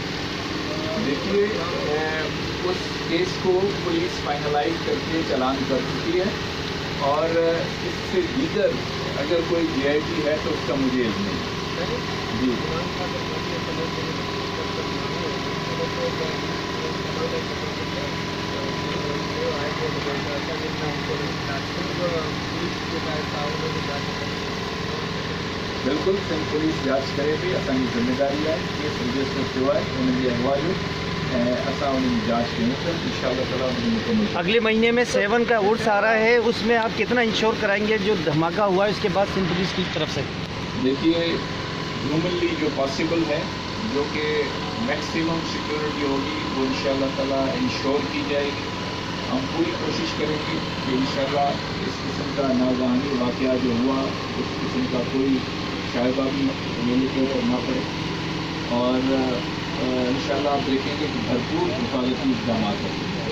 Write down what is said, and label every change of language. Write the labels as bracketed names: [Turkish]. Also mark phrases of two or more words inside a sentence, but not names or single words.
[Urdu] دیکھیے، اس کیس کو پولیس فائنلائز کر کے چالان کر چکی ہے اور اس سے دیگر اگر کوئی GIT ہے تو اس کا مجھے علم نہیں. [Sindhi] जी बिल्कुल सिंध पुलिस जांच करे थी, असांजी जिम्मेदारी है केस रजिस्टर थियो है, उन जे अहवालु असां उन जांच कयूं था। [Arabic] إن شاء الله تعالى [Sindhi] उन मुकम्मल। [Urdu] اگلے مہینے میں 7 کا عرس آ رہا ہے، اس میں آپ کتنا انشیور کرائیں گے جو دھماکا ہوا ہے اس کے بعد سندھ پولیس کی طرف سے? دیکھیے، ہیومنلی جو پاسیبل ہے، جو کہ [English] मैक्सिमम सिक्योरिटी [Urdu] ہوگی، وہ [Arabic] इंशाअल्लाह ताला [Urdu] انشیور کی جائے گی. ہم پوری کوشش کریں گے کہ ان شاء اللہ اس قسم کا ناگہانی واقعہ جو ہوا اس قسم کا کوئی شاید بھی میرے کے اوپر نہ پڑے اور ان شاء اللہ آپ دیکھیں گے کہ بھرپور حفاظتی اقدام ہوں گے.